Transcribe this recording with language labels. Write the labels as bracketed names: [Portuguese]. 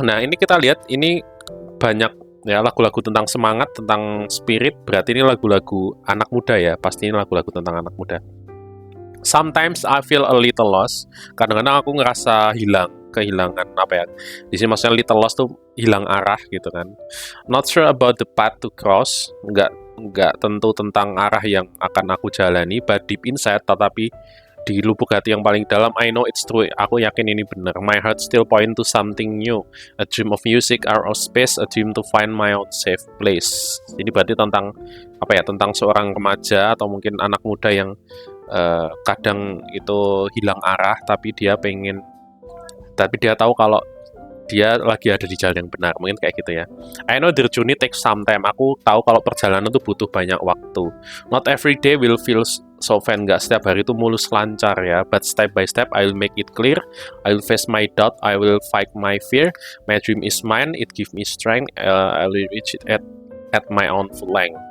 [Indonesian] Nah, ini kita lihat ini banyak ya lagu-lagu tentang semangat, tentang spirit, berarti ini lagu-lagu anak muda ya, pasti ini lagu-lagu tentang anak muda. [English] Sometimes I feel a little lost. [Indonesian] Kadang-kadang aku ngerasa kehilangan di sini maksudnya little lost tuh hilang arah gitu kan. [English] Not sure about the path to cross. [Indonesian] Nggak tentu tentang arah yang akan aku jalani, [English] but deep inside, [Indonesian] tetapi di lubuk hati yang paling dalam, [English] I know it's true. [Indonesian] Aku yakin ini benar. [English] My heart still point to something new. A dream of music, art of space, a dream to find my own safe place. [Indonesian] Jadi berarti tentang tentang seorang remaja atau mungkin anak muda yang kadang itu hilang arah, tapi dia tahu kalau dia lagi ada di jalan yang benar, mungkin kayak gitu ya. [English] I know the journey takes some time. [Indonesian] Aku tahu kalau perjalanan itu butuh banyak waktu. [English] Not every day will feel so fun. [Indonesian] Nggak setiap hari itu mulus lancar ya. [English] But step by step, I'll make it clear. I'll face my doubt. I will fight my fear. My dream is mine. It gives me strength. I will reach it at my own full length.